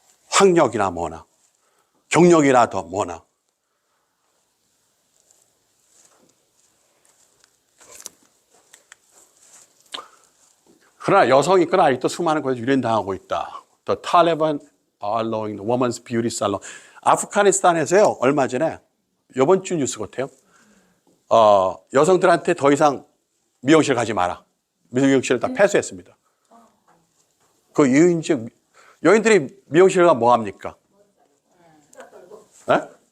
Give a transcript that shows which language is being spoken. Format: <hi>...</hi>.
<ko>학력이나 뭐나 경력이나 더 뭐나. 그러나 여성이 있거나 아직도 수많은 곳에서 유린당하고 있다.</ko> <en>The Taliban are allowing the women's beauty salon.</en> <ko>아프가니스탄에서요, 얼마 전에, 이번 주 뉴스 같아요. 여성들한테 더 이상 미용실 가지 마라. 미용실을 다 폐쇄했습니다. 그 이유인지, 여인들이 미용실 가면 뭐 합니까? 네?</ko>